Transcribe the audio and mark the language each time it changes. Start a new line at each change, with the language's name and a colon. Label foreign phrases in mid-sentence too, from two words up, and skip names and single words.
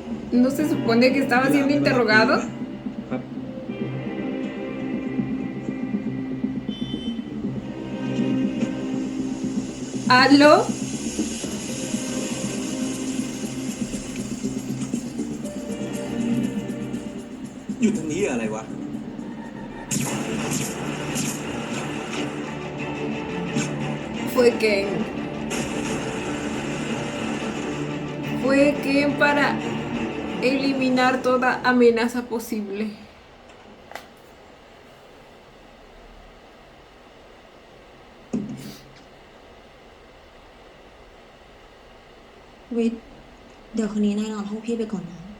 Spanish: ¿No se supone que estaba siendo interrogado?
Thai: ครับ
Spanish: ¿Aló?
Thai: อยู่ตรงนี้อะไรวะ
Spanish: Fue Ken. Fue Ken para eliminar toda amenaza posible. Wait,
Thai: เดี๋ยวคืนนี้นายนอนห้องพี่ไปก่อนนะ